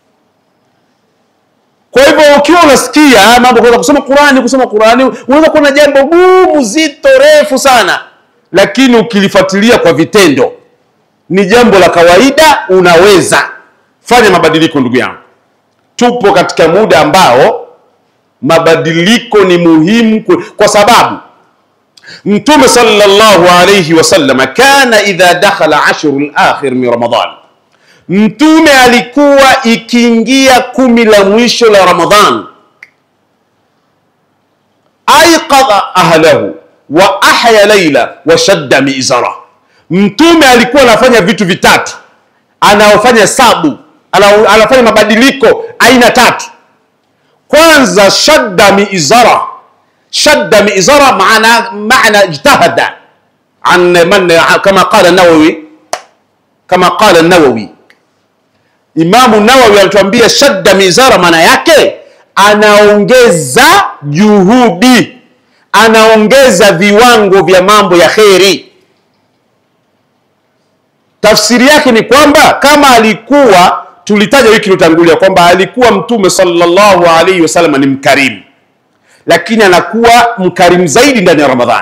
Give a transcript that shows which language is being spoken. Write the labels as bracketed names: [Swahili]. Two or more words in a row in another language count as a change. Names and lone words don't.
[Swahili] Kwa hivyo ukiwa unasikia mambo kwa kusoma Qur'ani unaweza kuona jambo gumu zito refu sana, lakini ukilifuatilia kwa vitendo ni jambo la kawaida. Unaweza fanya mabadiliko. Ndugu yangu, tupo katika muda ambao mabadiliko ni muhimu, kwa sababu Mtume [Arabic] صلى الله عليه وسلم كان إذا دخل العشر الأخير من رمضان, [Swahili] Mtume alikuwa ikiingia 10 la mwisho la Ramadhan, [Arabic] أيقظ أهله وأحيا الليل وشد المئزر. [Swahili] Mtume alikuwa anafanya vitu vitatu, anaofanya sabu, anafanya mabadiliko aina tatu. Kwanza, [Arabic] شد المئزر. شد المئزر [Swahili] maana [Arabic] اجتهد عن من, [Swahili] kama [Arabic] قال النووي, [Swahili] Imamu Nawawi anatuambia [Arabic] شد المئزر [Swahili] maana yake anaongeza juhudi, anaongeza viwango vya mambo ya kheri. Tafsiri yake ni kwamba kama alikuwa, tulitaja wiki iliyotangulia kwamba alikuwa Mtume [Arabic] صلى الله عليه وسلم [Swahili] ni mkarimu, lakini anakuwa mkarimu zaidi ndani ya Ramadhani.